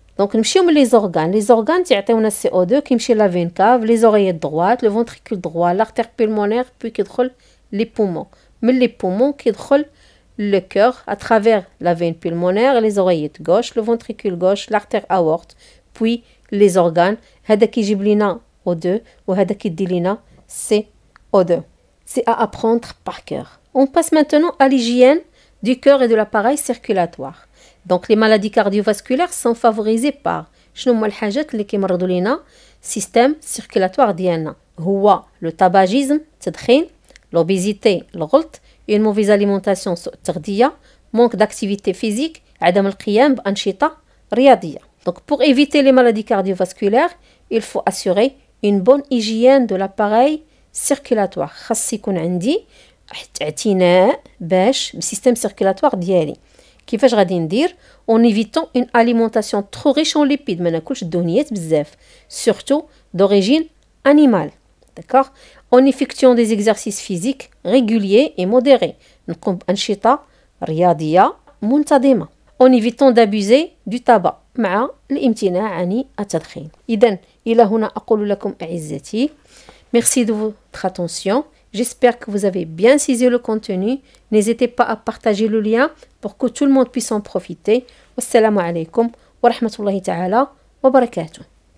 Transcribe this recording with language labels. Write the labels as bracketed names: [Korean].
[French] Donc [Arabic] نمشيو من [French] les organes تيعطيونا CO2 كيمشي la veine cave, les oreillettes droites, le ventricule droit, l'artère pulmonaire, puis كيدخل les poumons. من les poumons كيدخل le cœur à travers la veine pulmonaire, les oreillettes gauche, le ventricule gauche, l'artère aorte, puis les organes. [Arabic] هذا كيجيب لينا O2 وهذا كيدي لينا CO2. [French] C'est à apprendre par cœur. On passe maintenant à l'hygiène du cœur et de l'appareil circulatoire. Donc les maladies cardiovasculaires sont favorisées par [Arabic] شنو هما الحاجات اللي كيمرضوا لينا système [French] circulatoire ديالنا. هو le tabagisme التدخين, l'obésité الغلط, une mauvaise alimentation [Arabic] سوء التغذية, [French] manque d'activité physique, [Arabic] عدم القيام بأنشطة رياضية. [French] Donc pour éviter les maladies cardiovasculaires, il faut assurer une bonne hygiène de l'appareil circulatoire. [Arabic] خاص يكون عندي اعتناء باش بالسيستم circulatoire ديالي. [French] كيفاش غادي ندير en évitant une alimentation trop riche en lipides, [Arabic] ما ناكلش الدهنيات بزاف, [French] surtout d'origine animale. D'accord? En effectuant des exercices physiques réguliers et modérés, [Arabic] نقوم بأنشطة رياضية منتظمة. [French] En évitant d'abuser du tabac, [Arabic] مع الامتناع عن التدخين. إذن إلى هنا أقول لكم أعزتي, merci de votre attention. [French] J'espère que vous avez bien saisi le contenu. N'hésitez pas à partager le lien pour que tout le monde puisse en profiter. Wassalamu alaikum wa rahmatullahi ta'ala wa barakatuh.